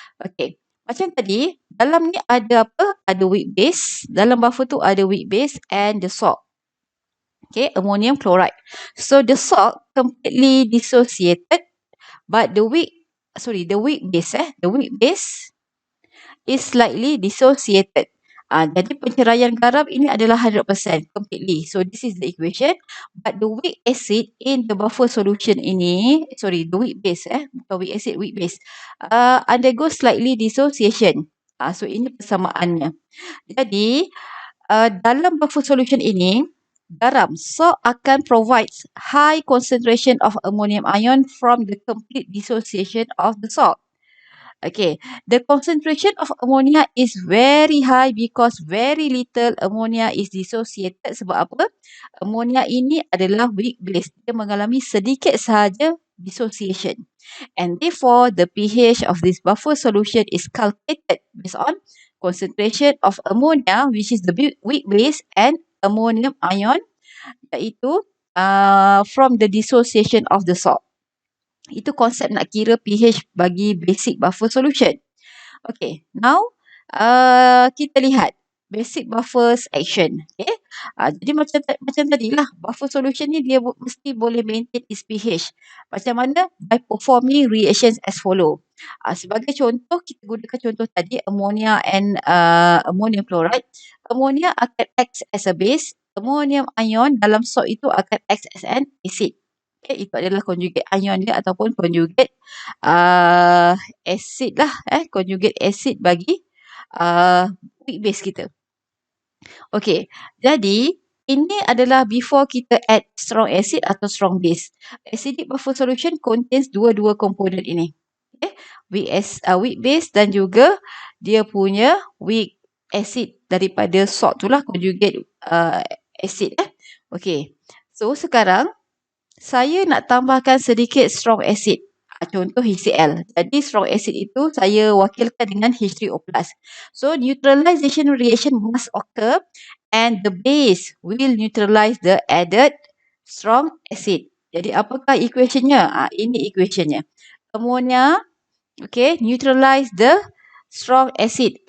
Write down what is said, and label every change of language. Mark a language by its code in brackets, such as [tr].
[ms] Okay, macam tadi, dalam ni ada apa? Ada weak base. Dalam buffer tu ada weak base and the salt. Okay, ammonium chloride. [en] So, the salt completely dissociated, but the weak base is slightly dissociated. [ms] Jadi penceraian garam ini adalah 100% completely. [en] So this is the equation. But the weak acid in the buffer solution ini, the weak base, bukan weak acid, weak base, undergoes slightly dissociation. So [ms] ini persamaannya. Jadi dalam buffer solution ini, garam salt akan [en] provide high concentration of ammonium ion from the complete dissociation of the salt. Okay, the concentration of ammonia is very high because very little ammonia is dissociated. [ms] Sebab apa? Ammonia ini adalah weak base. Dia mengalami sedikit sahaja dissociation. [en] And therefore, the pH of this buffer solution is calculated based on concentration of ammonia, which is the weak base, and ammonium ion, iaitu from the dissociation of the salt. [ms] Itu konsep nak kira pH bagi basic buffer solution. [en] Okay, now [ms] kita lihat [en] basic buffer's action. [ms] Okay, jadi macam tadilah, buffer solution ni dia mesti boleh maintain its pH. Macam mana? [en] By performing reactions as follow. [ms] Sebagai contoh, kita gunakan contoh tadi ammonia and ammonium chloride. [en] Ammonia akan act as a base. Ammonium ion dalam salt itu akan act as an acid. [ms] Okay, itu adalah conjugate ion dia ataupun conjugate acid lah. Conjugate acid bagi weak base kita. Okay, jadi ini adalah before kita add strong acid atau strong base. Acidic buffer solution contains dua-dua komponen ini. Okay, weak base dan juga dia punya weak acid daripada salt tu lah, conjugate acid. Okay, so sekarang saya nak tambahkan sedikit strong acid. Contoh HCl. Jadi strong acid itu saya wakilkan dengan H3O+. [en] So neutralization reaction must occur and the base will neutralize the added strong acid. [ms] Jadi apakah equationnya? Ini equationnya. Ammonia, okay, [en] neutralize the strong acid.